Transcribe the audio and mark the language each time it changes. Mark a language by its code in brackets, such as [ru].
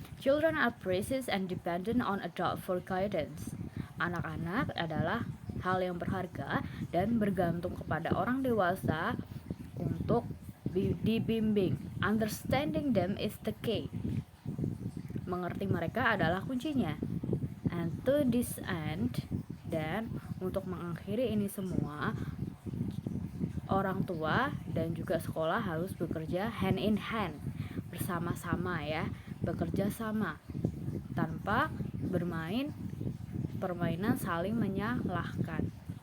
[en] Children are precious and dependent on adult for guidance. [id] Anak-anak adalah hal yang berharga dan bergantung kepada orang dewasa untuk dibimbing. [en] Understanding them is the key. [id] Mengerti mereka adalah kuncinya. [en] And to this end, [id] dan untuk mengakhiri ini semua, orang tua dan juga sekolah harus bekerja [en] hand in hand, [id] bersama-sama ya, bekerja sama tanpa bermain permainan saling menyalahkan.